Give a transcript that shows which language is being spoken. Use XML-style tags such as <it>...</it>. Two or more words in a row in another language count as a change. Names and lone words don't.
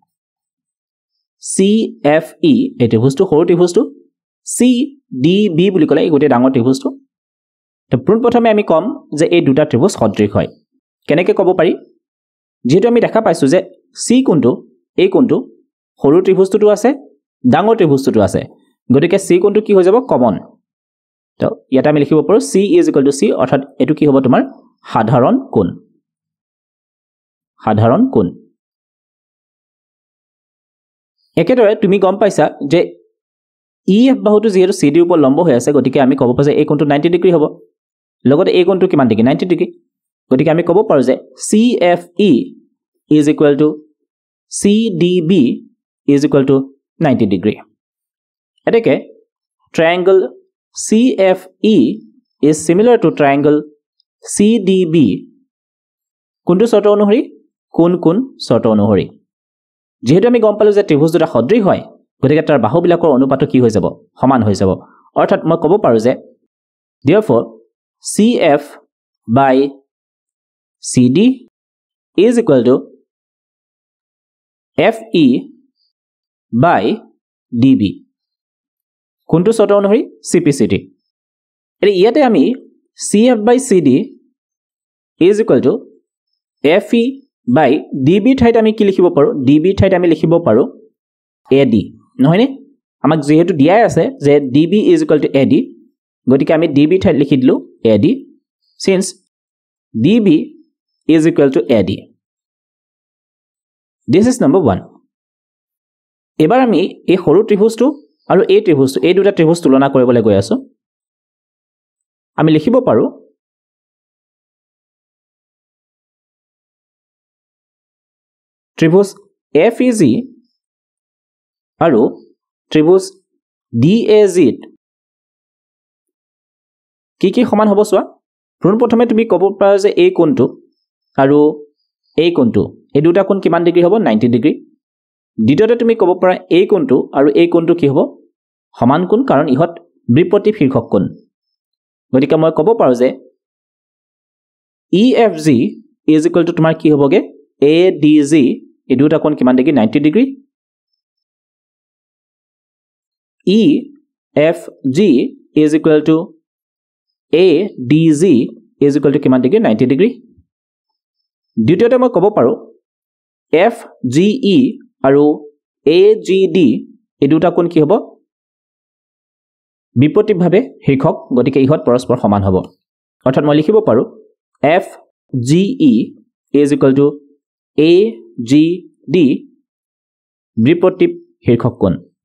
<as>CFE এই ত্ৰিভুজটো সৰু ত্ৰিভুজটো CDB বুলি ক'লে এই গোটেই ডাঙৰ ত্ৰিভুজটো তো প্ৰথমে আমি কম যে এই দুটা ত্ৰিভুজ সদৃশ হয় কেনেকৈ ক'ব পাৰি যেহেতু আমি দেখা পাইছো যে C কোণটো এই কোণটো সৰু ত্ৰিভুজটো আছে ডাঙৰ ত্ৰিভুজটো আছে গতিকে C কোণটো কি হৈ যাব কমন তো ইয়াত আমি লিখিব পাৰো</as> <en>C is equal to C</en> <as>অৰ্থাৎ এটো কি হ'ব তোমাৰ সাধাৰণ কোণ একেদৰে তুমি গম পাইছা যে EF বাহুটো যেহেতু CD ৰ ওপৰত লম্ব হৈ আছে গতিকে আমি ক'ব পাৰো যে এই কোণটো 90 ডিগ্ৰী হ'ব লগতে এই কোণটো কিমান ডিগ্ৰী 90 ডিগ্ৰী গতিকে আমি ক'ব পাৰো যে</as> <en>CFE is equal to CDB is equal to 90 degree</en> <as>এটাকে</as> <en>triangle CFE is similar to triangle CDB</en> <as>কোনটো শৰ্ত অনুসৰি কোন শৰ্ত অনুসৰি যেহেতু আমি গম পালো যে ত্ৰিভুজ দুটা সদৃশ হয় গতিকে তাৰ বাহুবিলাকৰ অনুপাতটো কি হৈ যাব সমান হৈ যাব অৰ্থাৎ মই ক'ব পাৰো যে</as> <en>therefore CF by CD is equal to FE by DB</en> <as>কোনটো শৰ্ত অনুসৰি CPCT এৰি ইয়াতে আমি</as> <en>CF by CD is equal to FE by DB</en> <as>ঠাইত আমি কি লিখিব পাৰো DB ঠাইত আমি লিখিব পাৰো AD নহয়নে আমাক যেহেতু দিয়াই আছে যে</as> <en>DB is equal to AD</en> <as>গতিকে আমি DB ঠাইত লিখি দিলো AD</as> <en>since DB is equal to AD this is number 1</en> <as>এবাৰ আমি এই সৰু ত্ৰিভুজটো আৰু এই ত্ৰিভুজটো এই দুটা ত্ৰিভুজ তুলনা কৰিবলৈ গৈ আছো আমি লিখিব পাৰো ত্ৰিভুজ FEG আৰু ত্ৰিভুজ DAG কি সমান হ'ব সোৱা প্ৰথমে তুমি ক'ব পাৰা যে এই কোণটো আৰু এই কোণটো এই দুটা কোণ কিমান ডিগ্ৰী হ'ব 90 ডিগ্ৰী দ্বিতীয়তে তুমি ক'ব পাৰা এই কোণটো আৰু এই কোণটো কি হ'ব সমান কোণ কাৰণ ইহত বিপৰীত শীৰ্ষক কোণ গতিকে মই ক'ব পাৰো যে</as> <en>EFG is equal to</en> <as>তোমাৰ কি হ'বগে ADG এই দুটা কোণ কিমান ডিগ্ৰী 90 ডিগ্ৰী</as> <en>EFG is equal to ADG is equal to</en> <as>কিমান ডিগ্ৰী 90 ডিগ্ৰী দ্বিতীয়তে মই ক'ব পাৰো FGE আৰু AGD এই দুটা কোণ কি হ'ব বিপৰীতভাৱে শীৰ্ষক গতিকে ইহত পৰস্পৰ সমান হ'ব অৰ্থাৎ মই লিখিব পাৰো</as> <en>FGE is equal to AGD</en> <as>বিপৰীত শীৰ্ষক কোণ</as>